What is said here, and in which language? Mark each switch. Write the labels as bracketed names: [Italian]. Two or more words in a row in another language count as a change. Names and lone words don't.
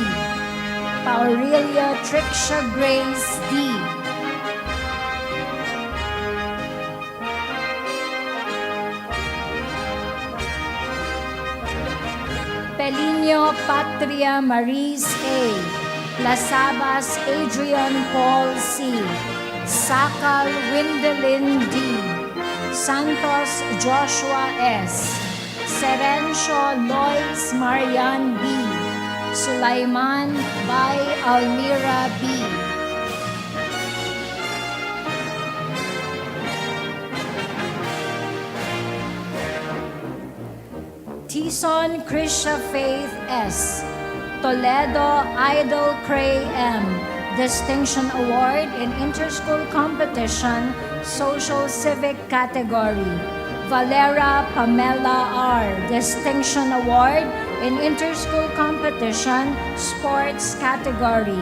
[English] Paurelia Tricia Grace D. Pelinio Patria Maris A. Lasabas Adrian Paul C. Sakal Windelin D. Santos Joshua S. Serencio Lois Marian B. Sulaiman Bay Almira B. Tison Krisha Faith S. Toledo Idol Cray M. Distinction Award in Interschool Competition, Social Civic Category. Valera Pamela R. Distinction Award in Interschool Competition, Sports Category.